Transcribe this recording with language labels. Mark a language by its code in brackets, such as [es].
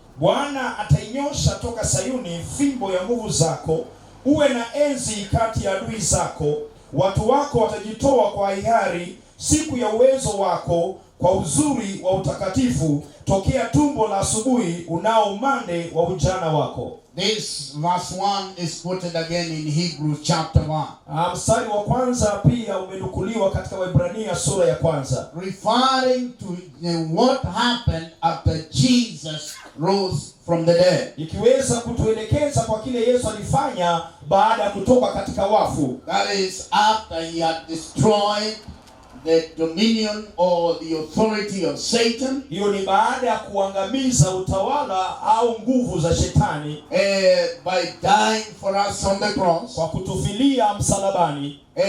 [sw] Bwana atainyosha toka Sayuni fimbo ya nguvu zako, uwe na enzi kati ya adui zako. Watu wako watajitoa kwa hiari siku ya uwezo wako, kwa uzuri wa utakatifu tokea tumbo la asubuhi unao umande wa ujana wako. [en] This verse 1 is quoted again in Hebrews chapter 1. [sw] Mstari wa kwanza pia umenukuliwa katika Waebrania sura ya kwanza. [en] Referring to what happened after Jesus rose from the dead. [sw] Ikiweza kutuelekeza kwa kile Yesu alifanya baada ya kutoka katika wafu. [en] That is after he had destroyed the dominion or the authority of Satan. [sw] Hiyo ni baada ya kuangamiza utawala au nguvu za shetani. [en] By dying for us on the cross. [sw] Kwa kutufilia msalabani.